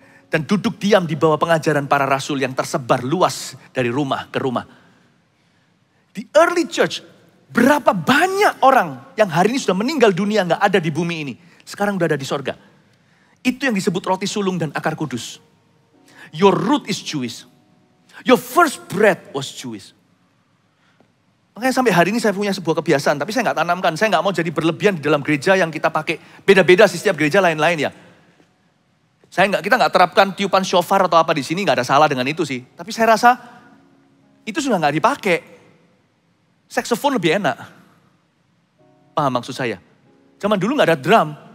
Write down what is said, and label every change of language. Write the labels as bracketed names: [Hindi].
[Indonesian] Dan duduk diam di bawah pengajaran para rasul yang tersebar luas dari rumah ke rumah. Di early church, berapa banyak orang yang hari ini sudah meninggal dunia gak ada di bumi ini. Sekarang udah ada di sorga. Itu yang disebut roti sulung dan akar kudus. [English] Your root is Jewish. Your first bread was Jewish. [Indonesian] Makanya sampai hari ini saya punya sebuah kebiasaan, tapi saya nggak tanamkan. Saya nggak mau jadi berlebihan di dalam gereja yang kita pakai. Beda-beda sih setiap gereja lain-lain ya. Kita nggak terapkan tiupan shofar atau apa di sini, nggak ada salah dengan itu sih. Tapi saya rasa itu sudah nggak dipakai. Saxophone lebih enak. Paham maksud saya? Zaman dulu nggak ada drum.